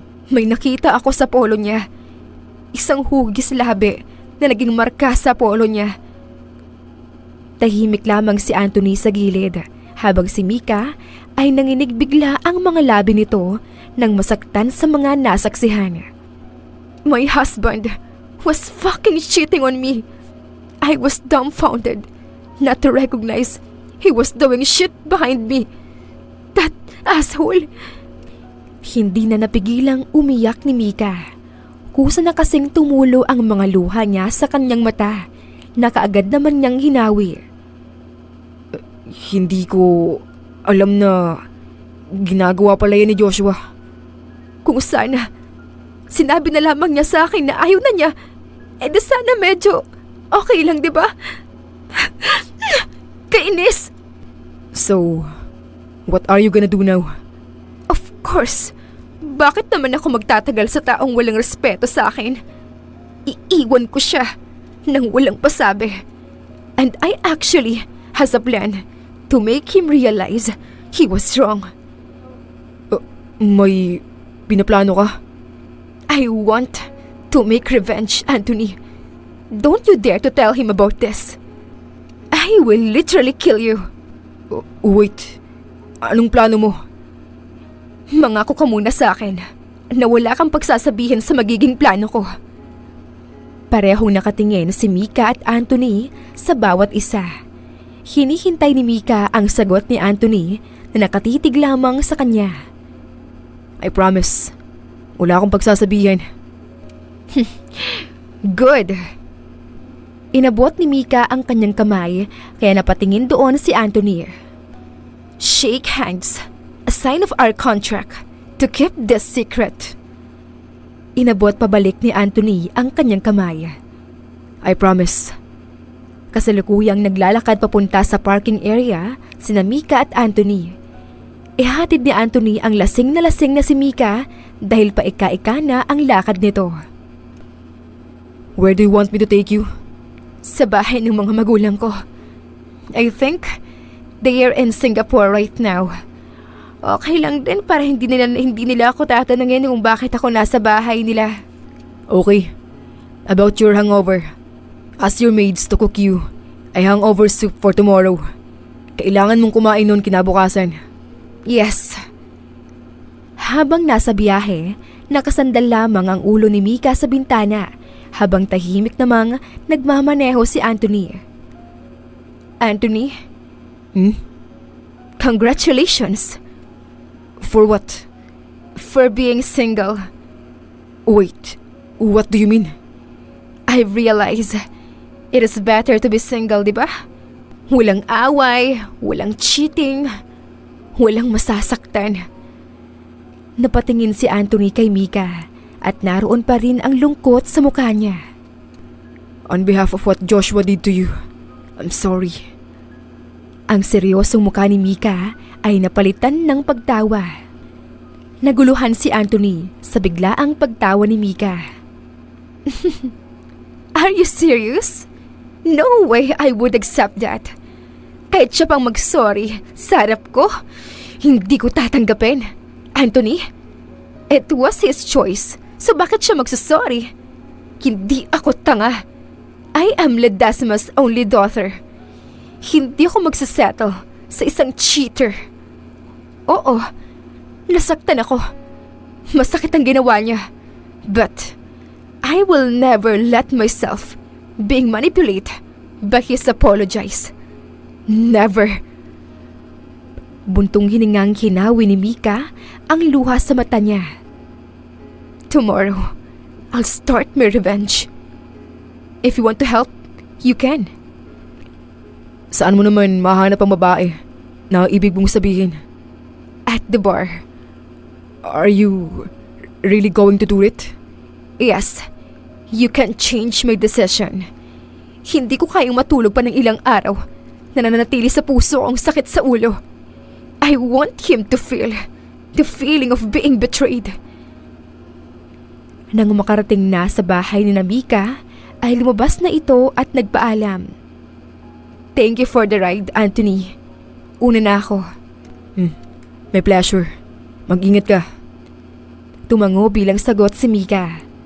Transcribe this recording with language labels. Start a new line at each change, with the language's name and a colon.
Filipino: May nakita ako sa polo niya. Isang hugis labi na naging marka sa polo niya. Tahimik lamang si Anthony sa gilid habang si Mika ay nanginig bigla ang mga labi nito nang masaktan sa mga nasaksihan.
English: My husband was fucking cheating on me. I was dumbfounded not to recognize he was doing shit behind me. That asshole.
Filipino: Hindi na napigilang umiyak ni Mika. Kusa na kasing tumulo ang mga luha niya sa kanyang mata na kaagad naman niyang hinawi. Hindi ko alam na ginagawa pala yan ni Joshua. Kung sana sinabi na lamang niya sa akin na ayaw na niya, di sana medyo okay lang, di ba? Kainis!
English: So, what are you gonna do now? Of course.
Filipino: Bakit naman ako magtatagal sa taong walang respeto sa akin? Iiwan ko siya nang walang pasabi.
English: And I actually has a plan to make him realize he was wrong.
Filipino: May pinaplano ka?
English: I want to make revenge, Anthony. Don't you dare to tell him about this. I will literally kill you.
Filipino: Wait, anong plano mo? Mangako ka muna sa akin na wala kang pagsasabihin sa magiging plano ko. Parehong nakatingin si Mika at Anthony sa bawat isa. Hinihintay ni Mika ang sagot ni Anthony na nakatitig lamang sa kanya.
English: I promise,
Filipino: wala akong pagsasabihin. Good. Inabot ni Mika ang kanyang kamay kaya napatingin doon si Anthony.
English: Shake hands, a sign of our contract to keep this secret.
Filipino: Inabot pabalik ni Anthony ang kanyang kamay.
English: I promise.
Filipino: Kasalukuyang naglalakad papunta sa parking area sina Mika at Anthony. Ihatid ni Anthony ang lasing na si Mika dahil paika-ika na ang lakad nito.
English: Where do you want me to take you?
Filipino: Sa bahay ng mga magulang ko.
English: I think they are in Singapore right now.
Filipino: Okay lang din para hindi nila ako tatanungin kung bakit ako nasa bahay nila.
English: Okay. About your hangover. Ask your maids to cook you a hangover soup for tomorrow.
Filipino: Kailangan mong kumain nun kinabukasan.
English: Yes.
Filipino: Habang nasa biyahe, nakasandal lamang ang ulo ni Mika sa bintana habang tahimik namang nagmamaneho si Anthony.
English: Anthony, congratulations For what? for being single. Wait, what do you mean? I realize it is better to be single,
Filipino: di ba? Walang away, walang cheating, walang masasaktan. Napatingin si Anthony kay Mika at naroon pa rin ang lungkot sa mukha niya.
English: On behalf of what Joshua did to you, I'm sorry.
Filipino: Ang seryosong mukha ni Mika ay napalitan ng pagtawa. Naguluhan si Anthony sa biglaang pagtawa ni Mika.
English: Are you serious? No way I would accept that.
Filipino: Kahit siya pang mag-sorry sa harap ko, hindi ko tatanggapin.
English: Anthony, it was his choice, so
Filipino: bakit siya magsasorry? Hindi ako tanga.
English: I am Ledesma's only daughter.
Filipino: Hindi ako magsasettle sa isang cheater. Oo, nasaktan ako. Masakit ang ginawa niya.
English: But I will never let myself being manipulated by his apologize. Never.
Filipino: Buntong hiningang hinawi ni Mika ang luha sa mata niya.
English: Tomorrow, I'll start my revenge. If you want to help, you can.
Filipino: Saan mo naman mahanap ang babae na ibig mong sabihin?
English: At the bar. Are you really going to do it? Yes, you can't change my decision.
Filipino: Hindi ko kayang matulog pa ng ilang araw na nananatili sa puso ang sakit sa ulo.
English: I want him to feel the feeling of being betrayed.
Filipino: Nang makarating na sa bahay ni Mika, ay lumabas na ito at nagpaalam.
English: Thank you for the ride, Anthony.
Filipino: Una na ako.
English: May pleasure.
Filipino: Mag-ingat ka. Tumango bilang sagot si Mika.